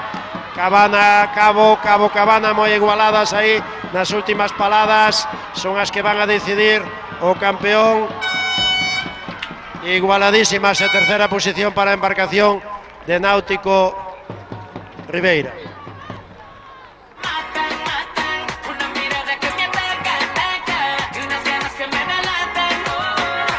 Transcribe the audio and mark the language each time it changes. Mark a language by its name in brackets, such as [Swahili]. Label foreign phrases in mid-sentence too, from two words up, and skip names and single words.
[Galician] Cabana, Cabo, Cabana, moi igualadas aí nas últimas paladas, son as que van a decidir o campeón. Igualadísimas, a terceira posición para a embarcación de Náutico Ribeira. [Spanish] matan, matan, una mirada que me ataca, ataca, y unas ganas que me delatan, oh.